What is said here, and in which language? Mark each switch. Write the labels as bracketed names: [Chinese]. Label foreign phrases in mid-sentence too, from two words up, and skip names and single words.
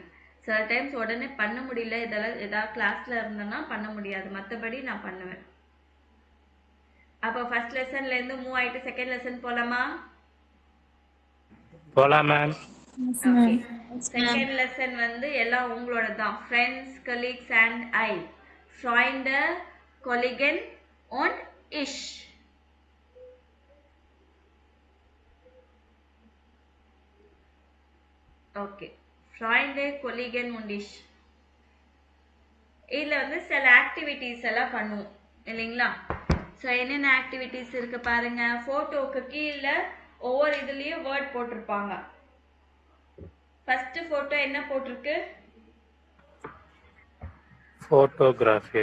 [Tamil] சில டைம்ஸ் உடனே பண்ண முடியல, இதெல்லாம் ஏதாவது கிளாஸ்ல இருந்தேன்னா பண்ண முடியாது, மற்றபடி நான் பண்ணுவேன். அப்போ [English] first lesson [Tamil] இருந்து மூவ் ஆயிட்டு [English] second lesson [Tamil] போலாமா? போலாம் மேம். ஓகே. [English] second lesson [Tamil] வந்து எல்லாம் உங்களோட தான். [English] friends, colleagues and I. [German] Freunde, Kollegen und ich. Okay. Freunde, Kollegen und ich. [Tamil] இதுல வந்து சில ஆக்டிவிட்டிஸ் எல்லாம் பண்ணுவோம் இல்லைங்களா? ஸோ என்னென்ன ஆக்டிவிட்டிஸ் இருக்கு பாருங்க. போட்டோக்கு கீழே ஒவ்வொரு இதுலயும் வேர்ட் போட்டிருப்பாங்க. [English] first photo [Tamil] என்ன போட்டிருக்கு? போட்டோகிராஃபி.